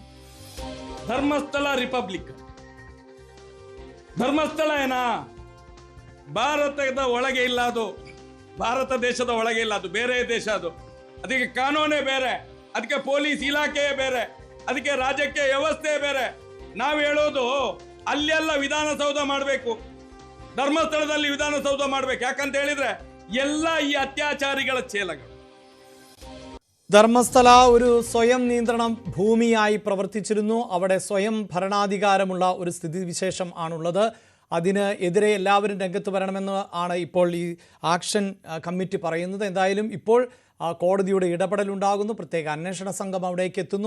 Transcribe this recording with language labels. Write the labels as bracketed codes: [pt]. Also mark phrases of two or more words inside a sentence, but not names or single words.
[kn] ಧರ್ಮಸ್ಥಳ ರಿಪಬ್ಲಿಕ್, ಧರ್ಮಸ್ಥಳ ಏನಾ ಭಾರತದ ಒಳಗೆ ಇಲ್ಲ, ಅದು ಭಾರತ ದೇಶದ ಒಳಗೆ ಇಲ್ಲ, ಅದು ಬೇರೆ ದೇಶ. ಅದಕ್ಕೆ ಕಾನೂನೇ ಬೇರೆ, ಅದಕ್ಕೆ ಪೊಲೀಸ್ ಇಲಾಖೆಯೇ ಬೇರೆ, ಅದಕ್ಕೆ ರಾಜಕೀಯ ವ್ಯವಸ್ಥೆ ಬೇರೆ. ನಾವು ಹೇಳೋದು ಅಲ್ಲೆಲ್ಲ ವಿಧಾನಸೌಧ ಮಾಡಬೇಕು, ಧರ್ಮಸ್ಥಳದಲ್ಲಿ ವಿಧಾನಸೌಧ ಮಾಡಬೇಕು. ಯಾಕಂತ ಹೇಳಿದ್ರೆ ಎಲ್ಲ ಈ ಅತ್ಯಾಚಾರಿಗಳ ಚೇಲಗಳು. [ml] ധർമ്മസ്ഥല ഒരു സ്വയം നിയന്ത്രണ ഭൂമിയായി പ്രവർത്തിച്ചിരുന്നു. അവിടെ സ്വയം ഭരണാധികാരമുള്ള ഒരു സ്ഥിതിവിശേഷം ആണുള്ളത്. അതിന് എതിരെ എല്ലാവരും രംഗത്ത് വരണമെന്ന് ആണ് ഇപ്പോൾ ഈ ആക്ഷൻ കമ്മിറ്റി പറയുന്നത്. എന്തായാലും ഇപ്പോൾ കോടതിയുടെ ഇടപെടലുണ്ടാകുന്നു. പ്രത്യേക അന്വേഷണ സംഘം അവിടേക്ക് എത്തുന്നു.